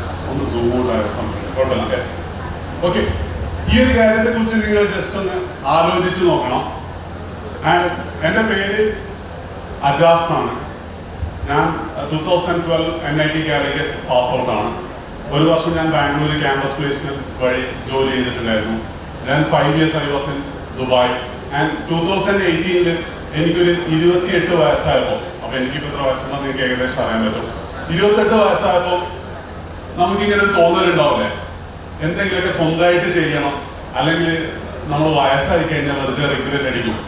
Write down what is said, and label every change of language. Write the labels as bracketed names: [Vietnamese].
[Malayalam] ഒന്ന് zoom out ആയ സംശയം കുഴപ്പമില്ല. Yes, okay. ഈ ഒരു കാര്യത്തെക്കുറിച്ച് നിങ്ങൾ ജസ്റ്റ് ഒന്ന് ആലോചിച്ച് നോക്കണം. ആൻഡ് എൻ്റെ പേര് അജാസ് എന്നാണ്. ഞാൻ 2012 NIT കാലിക്കറ്റ് പാസ് ഔട്ടാണ്. ഒരു വർഷം ഞാൻ ബാംഗ്ലൂർ ക്യാമ്പസ് പ്ലേസ്മെന്റ് വഴി ജോലി ചെയ്തിട്ടുണ്ടായിരുന്നു. [English] ഞാൻ 5 years I was in Dubai. [Malayalam] And 2018 എനിക്കൊരു 28 വയസ്സായപ്പോൾ, അപ്പോൾ എനിക്കിപ്പോൾ എത്ര വയസ്സെന്ന് നിങ്ങൾക്ക് ഏകദേശം അറിയാൻ പറ്റും. 28 വയസ്സായപ്പോൾ നമുക്കിങ്ങനെ ഒരു തോന്നലുണ്ടാവില്ലേ, എന്തെങ്കിലുമൊക്കെ സ്വന്തമായിട്ട് ചെയ്യണം, അല്ലെങ്കിൽ നമ്മൾ വയസ്സായി കഴിഞ്ഞാൽ വെറുതെ റിഗ്രറ്റ് അടിക്കും.